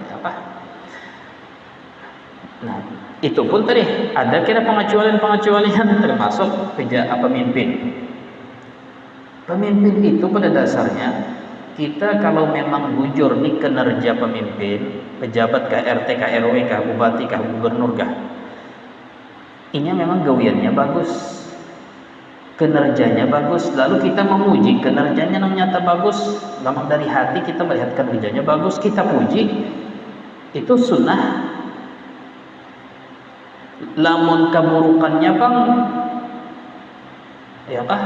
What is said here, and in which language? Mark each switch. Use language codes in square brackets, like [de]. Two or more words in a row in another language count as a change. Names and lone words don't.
[id] Nah, itu pun tadi ada kira pengecualian termasuk pemimpin. Pemimpin itu pada dasarnya kita kalau memang bujur nih kinerja pemimpin, pejabat kah, RT kah, RW kah, bupati kah, gubernur kah, ini memang gawiannya bagus, kinerjanya bagus, lalu kita memuji kinerjanya yang nyata bagus, memang dari hati kita melihat kinerjanya bagus, kita puji, itu sunnah. Lamun keburukannya bang, ya kah?